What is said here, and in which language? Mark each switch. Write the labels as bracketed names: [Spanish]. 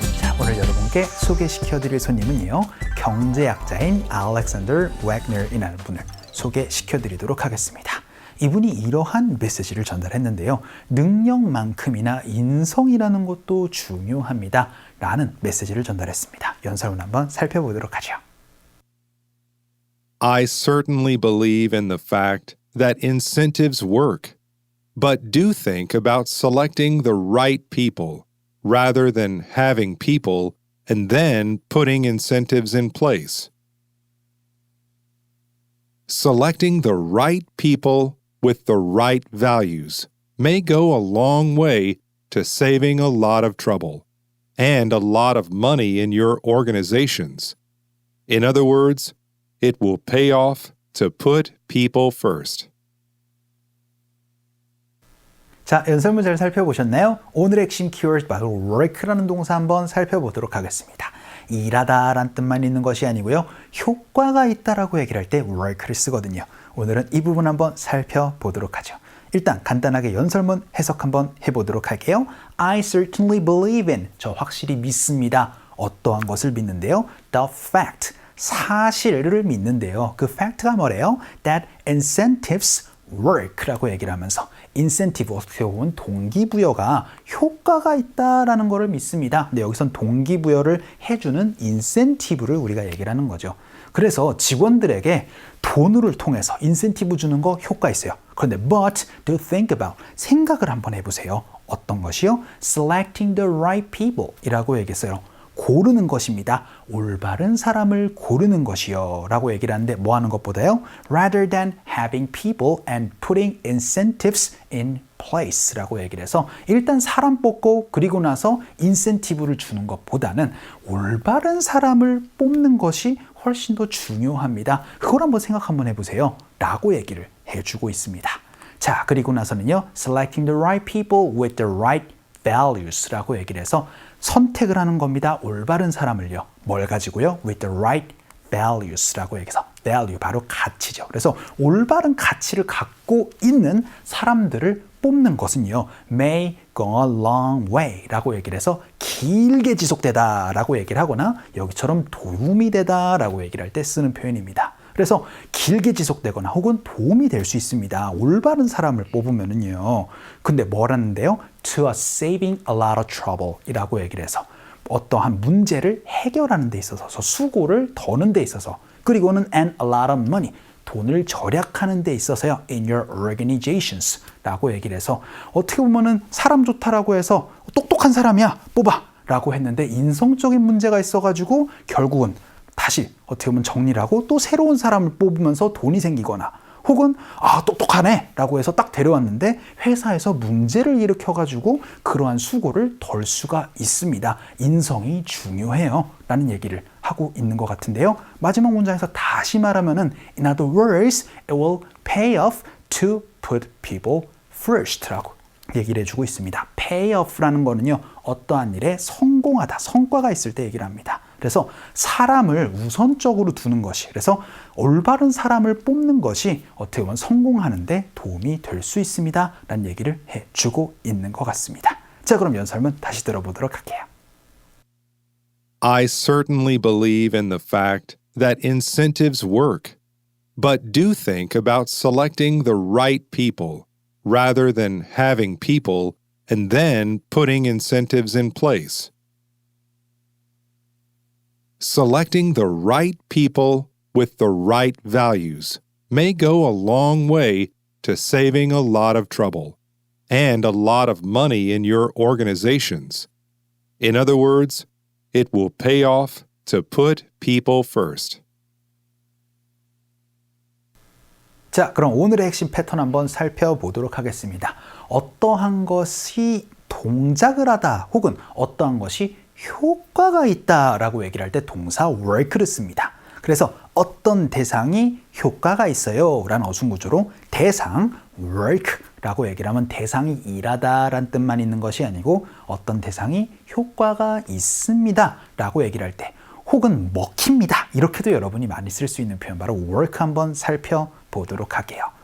[Korean] 자, 오늘 여러분께 소개시켜드릴 손님은요, 경제학자인 알렉산더 웨그너이라는 분을 소개시켜드리도록 하겠습니다. 이분이 이러한 메시지를 전달했는데요. 능력만큼이나 인성이라는 것도 중요합니다. 라는 메시지를 전달했습니다. 연설문 한번 살펴보도록 하죠. [English] I certainly believe in the fact that incentives work, but do think about selecting the right people rather than having people and then putting incentives in place. Selecting the right people with the right values may go a long way to saving a lot of trouble and a lot of money in your organizations. In other words, it will pay off to put people first. [Korean] 자, 연설문 잘 살펴보셨나요? 오늘의 핵심 키워드 바로 work라는 동사 한번 살펴보도록 하겠습니다. 일하다 라는 뜻만 있는 것이 아니고요. 효과가 있다라고 얘기를 할 때 work를 쓰거든요. 오늘은 이 부분 한번 살펴보도록 하죠. 일단 간단하게 연설문 해석 한번 해보도록 할게요. [English] I certainly believe in, [Korean] 저 확실히 믿습니다. 어떠한 것을 믿는데요? [English] The fact, [Korean] 사실을 믿는데요. 그 fact가 뭐래요? [English] That incentives work [Korean] 라고 얘기를 하면서 incentive, 어떻게 보면 동기부여가 효과가 있다라는 것을 믿습니다. 근데 여기선 동기부여를 해주는 incentive를 우리가 얘기를 하는 거죠. 그래서 직원들에게 돈을 통해서 인센티브 주는 거 효과 있어요. 그런데 [English] but do think about, [Korean] 생각을 한번 해보세요. 어떤 것이요? [English] Selecting the right people [Korean] 이라고 얘기했어요. 고르는 것입니다. 올바른 사람을 고르는 것이요 라고 얘기를 하는데 뭐 하는 것보다요? [English] Rather than having people and putting incentives in place [Korean] 라고 얘기를 해서 일단 사람 뽑고 그리고 나서 인센티브를 주는 것보다는 올바른 사람을 뽑는 것이 훨씬 더 중요합니다. 그걸 한번 생각 한번 해보세요 라고 얘기를 해주고 있습니다. 자, 그리고 나서는요, [English] Selecting the right people with the right values [Korean] 라고 얘기를 해서 선택을 하는 겁니다. 올바른 사람을요. 뭘 가지고요? [English] With the right values [Korean] 라고 얘기해서 value, 바로 가치죠. 그래서 올바른 가치를 갖고 있는 사람들을 뽑는 것은요. [English] may go a long way [Korean] 라고 얘기를 해서 길게 지속되다 라고 얘기를 하거나 여기처럼 도움이 되다 라고 얘기를 할 때 쓰는 표현입니다. 그래서 길게 지속되거나 혹은 도움이 될 수 있습니다. 올바른 사람을 뽑으면은요. 근데 뭐라는데요? [English] To a saving a lot of trouble [Korean] 이라고 얘기를 해서 어떠한 문제를 해결하는 데 있어서 수고를 더는 데 있어서 그리고는 [English] and a lot of money [Korean] 돈을 절약하는 데 있어서요. [English] In your organizations [Korean] 라고 얘기를 해서 어떻게 보면은 사람 좋다라고 해서 똑똑한 사람이야 뽑아 라고 했는데 인성적인 문제가 있어가지고 결국은 다시 어떻게 보면 정리를 하고 또 새로운 사람을 뽑으면서 돈이 생기거나 혹은 똑똑하네 라고 해서 딱 데려왔는데 회사에서 문제를 일으켜가지고 그러한 수고를 덜 수가 있습니다. 인성이 중요해요 라는 얘기를 하고 있는 것 같은데요. 마지막 문장에서 다시 말하면은 [English] In other words, it will pay off to put people first [Korean] 라고 얘기를 해주고 있습니다. pay off라는 거는요, 어떠한 일에 성공하다, 성과가 있을 때 얘기를 합니다. 그래서 사람을 우선적으로 두는 것이, 그래서 올바른 사람을 뽑는 것이 어떻게 보면 성공하는 데 도움이 될 수 있습니다 라는 얘기를 해주고 있는 것 같습니다. 자, 그럼 연설문 다시 들어보도록 할게요. [English] I certainly believe in the fact that incentives work, but do think about selecting the right people rather than having people and then putting incentives in place. Selecting the right people with the right values may go a long way to saving a lot of trouble and a lot of money in your organizations. In other words, it will pay off to put people first. [Korean] 자, 그럼 오늘의 핵심 패턴 한번 살펴보도록 하겠습니다. 어떠한 것이 동작을 하다 혹은 어떠한 것이 효과가 있다라고 얘기를 할 때 동사 work를 씁니다. 그래서 어떤 대상이 효과가 있어요 라는 어순구조로 대상 work라고 얘기를 하면 대상이 일하다 라는 뜻만 있는 것이 아니고 어떤 대상이 효과가 있습니다 라고 얘기를 할 때 혹은 먹힙니다 이렇게도 여러분이 많이 쓸 수 있는 표현 바로 work 한번 살펴보도록 할게요.